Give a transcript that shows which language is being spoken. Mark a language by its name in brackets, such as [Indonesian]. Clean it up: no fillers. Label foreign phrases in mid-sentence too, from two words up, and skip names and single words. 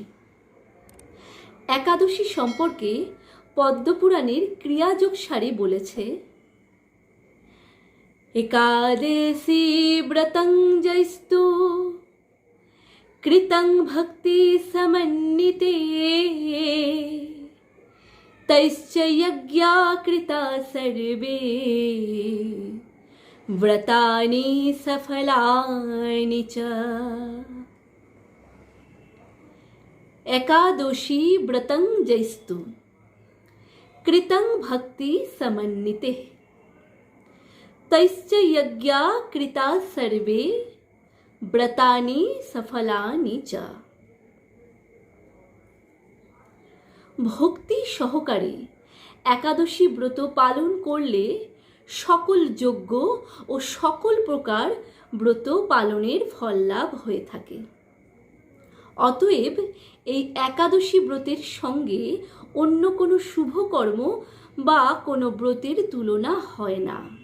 [Bangla] একাদশী সম্পর্কে পদ্মপুরাণের ক্রিয়াযোগ সারে বলেছে, [Sanskrit] একাদশী ব্রতং জৈস্তু কৃতং ভক্তি সমন্বিতে তৈশ্চ যজ্ঞা কৃতা সর্বে ব্রতানি সফলানি চ। एकादशी व्रतं जैस्तु कृतं भक्ति समन्विते तैश्च यज्ञा कृता सर्वे व्रतानि सफलानि च। [Bangla] ভক্তি সহকারে একাদশী ব্রত পালন করলে সকল যজ্ঞ ও সকল প্রকার ব্রত পালনের ফল লাভ হয়ে থাকে। অতএব এই একাদশী ব্রতের সঙ্গে অন্য কোনো শুভ কর্ম বা কোনো ব্রতের তুলনা হয় না।